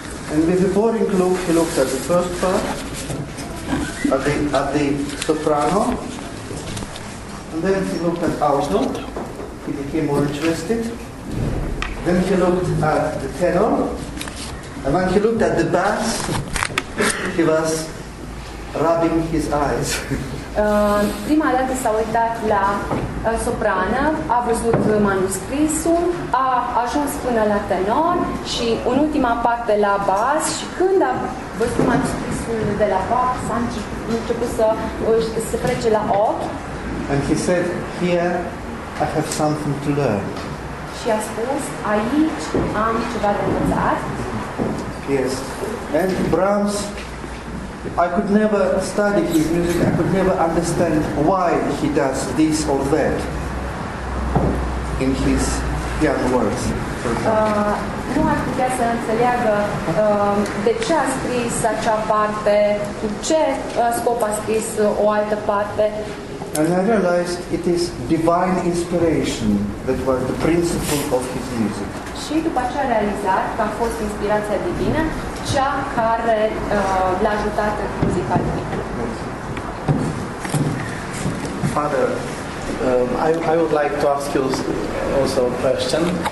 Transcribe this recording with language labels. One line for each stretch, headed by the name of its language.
English: And with a boring look, he looked at the first part, at the soprano, and then he looked at alto. He became more interested. Then he looked at the tenor, and when he looked at the bass, he was rubbing his eyes.
Romanian: Prima dată s-a uitat la soprană, a văzut manuscrisul, a ajuns până la tenor și în ultima parte la bas și când a văzut manuscrisul de la Bach s-a început să frece la ochi.
English: And he said, here I have something to learn.
Romanian: Și a spus, aici am ceva de învățat.
English: Yes. And Brahms, I could never study his music, I could never understand why he does this or that in his piano works, for example.
Romanian: Nu ar putea să înțeleagă de ce a scris acea parte, cu ce scop a scris o altă parte.
English: And I realized it is divine inspiration that was the principle of his music.
Romanian: Și după aceea a realizat că a fost inspirația divină, cea care l-a ajutat în muzica lui.
English: Father, I would like to ask you also a question.